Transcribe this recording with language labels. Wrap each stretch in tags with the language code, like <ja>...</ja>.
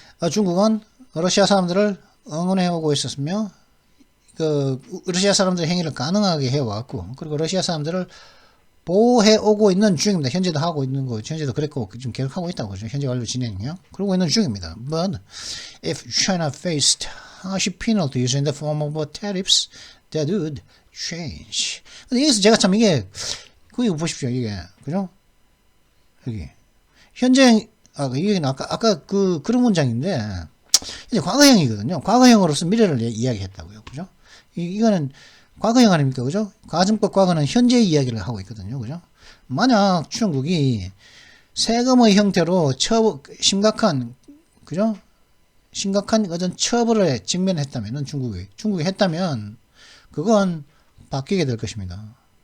<ko>중국은 러시아 사람들을 응원해오고 있었으며 그 러시아 사람들의 행위를 가능하게 해왔고 그리고 러시아 사람들을 보호해오고 있는 중입니다. 현재도 하고 있는 거, 현재도 그랬고 지금 계속 하고 있다고 그죠? 현재 완료 진행이요. 그러고 있는 중입니다.</ko> <en>But if China faced harsh penalties in the form of tariffs, that would change.</en> <ko>근데 여기서 제가 참 이게 거기 보십시오. 이게 그죠? 여기 현재 이게 아까 그런 문장인데 이제 과거형이거든요. 과거형으로서 미래를 이야기했다고요. 그죠? 이거는 과거형 아닙니까? 그죠? 가정법 과거는 현재 이야기를 하고 있거든요. 그죠? 만약 중국이 세금의 형태로 심각한 어떤 처벌에 직면했다면은 중국이 했다면 그건 바뀌게 될 것입니다.</ko>